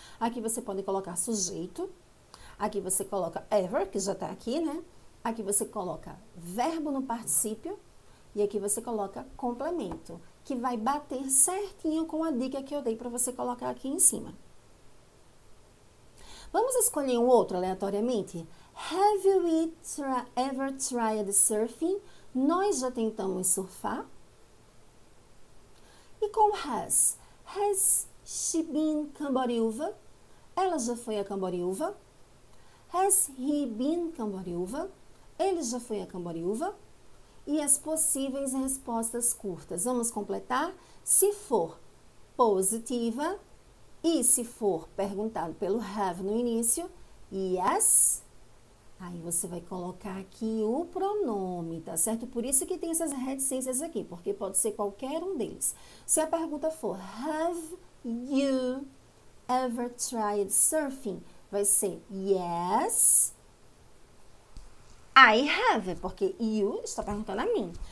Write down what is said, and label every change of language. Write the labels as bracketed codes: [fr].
[pt] Aqui você pode colocar sujeito. Aqui você coloca ever, que já está aqui, né? Aqui você coloca verbo no particípio. E aqui você coloca complemento, que vai bater certinho com a dica que eu dei para você colocar aqui em cima. Vamos escolher um outro aleatoriamente? [en] Have you ever tried surfing? [pt] Nós já tentamos surfar? E com [en] has? Has she been Camboriúva? [pt] Ela já foi a Camboriúva? [en] Has he been Camboriúva? [pt] Ele já foi a Camboriúva? E as possíveis respostas curtas. Vamos completar? Se for positiva e se for perguntado pelo have no início, yes, aí você vai colocar aqui o pronome, tá certo? Por isso que tem essas reticências aqui, porque pode ser qualquer um deles. Se a pergunta for, [en] have you ever tried surfing? [pt] Vai ser [en] yes, I have, [pt] porque you está perguntando a mim.